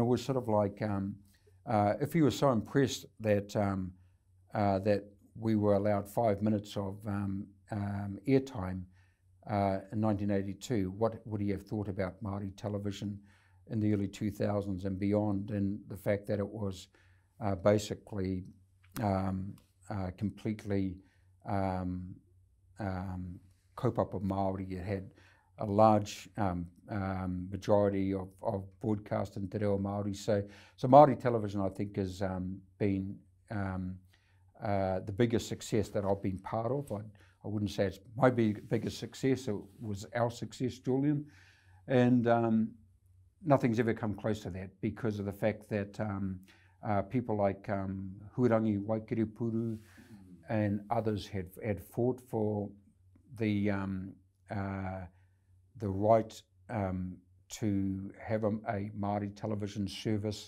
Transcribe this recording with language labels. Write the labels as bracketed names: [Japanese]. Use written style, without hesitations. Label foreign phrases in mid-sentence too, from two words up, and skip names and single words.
[English] was sort of like, if he was so impressed that that we were allowed 5 minutes of airtime in 1982, what would he have thought about Māori television in the early 2000s and beyond, and the fact that it was basically completely [Māori] kaupapa Māori. [English] It had a large majority of broadcast in [Māori] te reo Māori. [English] So Māori television, I think, has been the biggest success that I've been part of. I wouldn't say it's my biggest success, it was our success, Julian. And nothing's ever come close to that, because of the fact that people like Hurangi Waikiripuru and others had fought for the right to have a Māori television service.